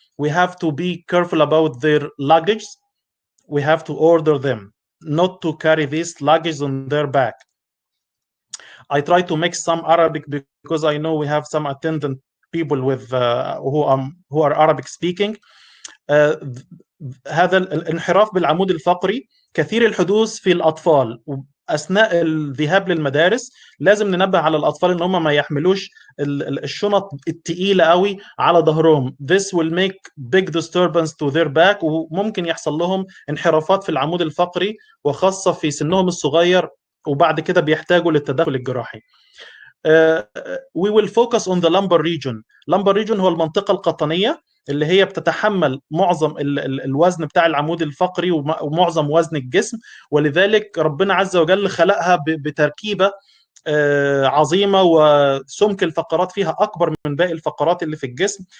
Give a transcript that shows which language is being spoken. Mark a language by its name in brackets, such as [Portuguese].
[English] We have to be careful about their luggage. We have to order them not to carry this luggage on their back. I try to mix some Arabic, because I know we have some attendant people with who are Arabic speaking. [Arabic] هذا الانحراف بالعمود الفقري كثير الحدوث في الأطفال. أثناء الذهاب للمدارس لازم ننبه على الأطفال إن هم ما يحملوش الشنط التقيلة قوي على ظهرهم. This will make big disturbance to their back, وممكن يحصل لهم انحرافات في العمود الفقري، وخاصة في سنهم الصغير، وبعد كده بيحتاجوا للتدخل الجراحي. [English] We will focus on the lumbar region. [Arabic] lumbar region هو المنطقة القطنية اللي هي بتتحمل معظم الوزن بتاع العمود الفقري ومعظم وزن الجسم، ولذلك ربنا عز وجل خلقها بتركيبة عظيمة، وسمك الفقرات فيها أكبر من باقي الفقرات اللي في الجسم.